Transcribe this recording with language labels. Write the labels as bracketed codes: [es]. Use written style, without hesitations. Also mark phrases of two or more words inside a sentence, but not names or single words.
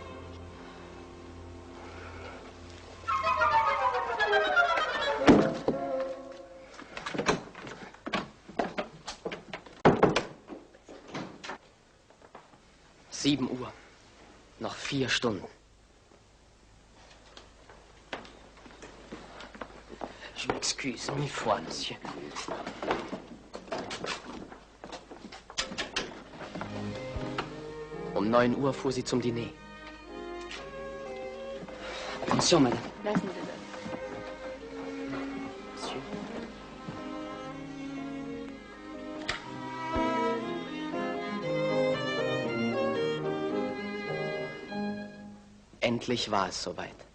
[de] Sieben Uhr. Noch 4 Stunden. [fr] Je m'excuse, 1000 fois, Monsieur. [de] Um 9 Uhr fuhr sie zum Diner. [fr] Attention, Madame. [de] Lassen Sie das. Monsieur. Endlich war es soweit.